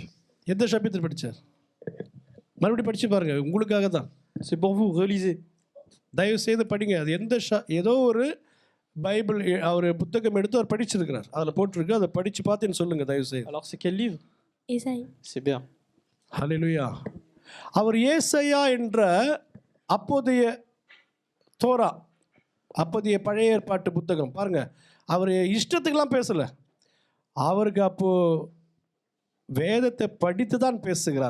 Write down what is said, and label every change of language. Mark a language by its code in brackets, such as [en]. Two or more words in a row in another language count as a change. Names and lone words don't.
[ta] எந்த சாப்டர் படித்தார்? மறுபடியும் படித்து பாருங்க, உங்களுக்காக தான். [fr] C'est pour vous, relisez. [ta] தயவு செய்து படிங்க. அது ஏதோ ஒரு பைபிள் அவர் புத்தகம் எடுத்து அவர் படிச்சிருக்கிறார், அதில் போட்டிருக்கு. அதை படித்து பார்த்துன்னு சொல்லுங்க தயவு செய்து. [fr] Alors c'est quel livre? Ésaïe. C'est bien. [ta] ஹல்லேலூயா. அவர் ஏசாயா என்ற அப்போதைய தோரா, அப்போதைய பழைய ஏற்பாட்டு புத்தகம் பாருங்க, அவர் இஷ்டத்துக்கெல்லாம் பேசலை. அவருக்கு அப்போது வேதத்தை படித்து தான் பேசுகிறார்.